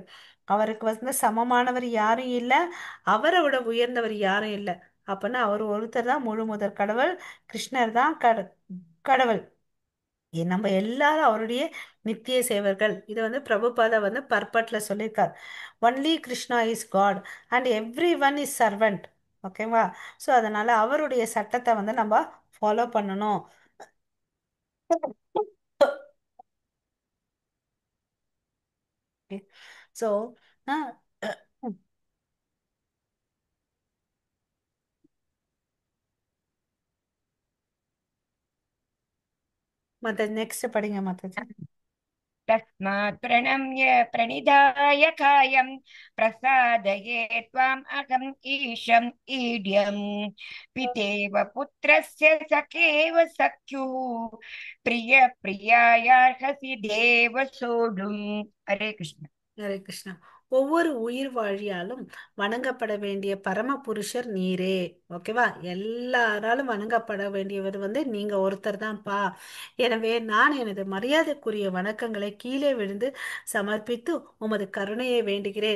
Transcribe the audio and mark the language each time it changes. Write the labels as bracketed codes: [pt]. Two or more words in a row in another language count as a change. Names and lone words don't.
[ta] அவருக்கு சமமானவர் யாரும் இல்லை, அவரை விட உயர்ந்தவர் யாரும் இல்லை. அப்பன்னா அவர் ஒருத்தர் தான் முழு முதற் கடவுள். கிருஷ்ணர் தான் கடவுள். நம்ம எல்லாரும் அவருடைய நித்திய சேவர்கள். இது பிரபுபாதா பர்பட்ல சொல்லியிருக்கார். [en] Only Krishna is God and everyone is servant. [ta] ஓகேவா? ஸோ அதனால அவருடைய சட்டத்தை நம்ம ஃபாலோ பண்ணணும். ஸோ மத்த நெக்ஸ்ட் படிங்க மாதாஜி. [sa] तस्मात् प्रणम्य प्रणिधाय कायं, प्रसादये त्वाम् अहम् ईशम् ईड्यम्, पितेव पुत्रस्य सखेव सख्युः, प्रिय प्रियायार्हसि देव सोढुम्। हरे कृष्ण। [ta] ஹரே கிருஷ்ணா. ஒவ்வொரு உயிர் வாழியாலும் வணங்கப்பட வேண்டிய பரம புருஷர் நீரே. ஓகேவா? எல்லாராலும் வணங்கப்பட வேண்டியவர் வந்து நீங்க ஒருத்தர் தான்ப்பா. எனவே நான் எனது மரியாதைக்குரிய வணக்கங்களை கீழே விழுந்து சமர்ப்பித்து உமது கருணையை வேண்டுகிறேன்.